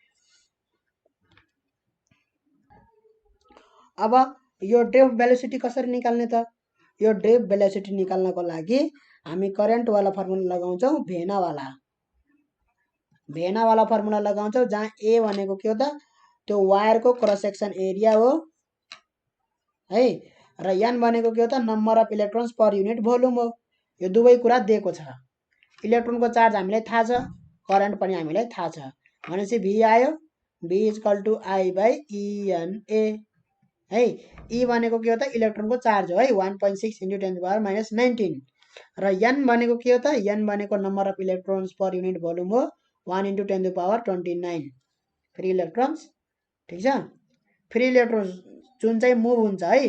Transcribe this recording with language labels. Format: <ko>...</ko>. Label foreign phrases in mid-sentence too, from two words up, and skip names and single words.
<ne>अब यो</ne> <en>drift velocity</en> <ne>कसरी निकाल्ने त यो</ne> <en>drift velocity</en> <ne>निकाल्नको लागि हामी करेन्ट वाला फर्मुला लगाउँछौँ भेना वाला फर्मुला लगाउँछौँ जहाँ ए भनेको के हो त त्यो वायरको</ne> <en>cross section area</en> <ne>हो है र एन भनेको के हो त</ne> <en>number of electrons per unit volume</en> <ne>हो यो दुवै कुरा दिएको छ इलेक्ट्रोनको चार्ज हामीलाई थाहा छ करेन्ट पनि हामीलाई थाहा छ भनेपछि भी आयो</ne> <en>v equal to I by eNA</en> <ne>है ई भनेको के हो त इलेक्ट्रोनको चार्ज हो है 1.6 इन्टु 10⁻⁻19 र एन भनेको के हो त एन भनेको</ne> <en>number of electrons per unit volume</en> <ne>हो 1 इन्टु 10⁻29</ne> <en>free electrons</en> <ne>ठीक छ</ne> <en>free electrons</en> <ne>जुन चाहिँ मुभ हुन्छ है</ne>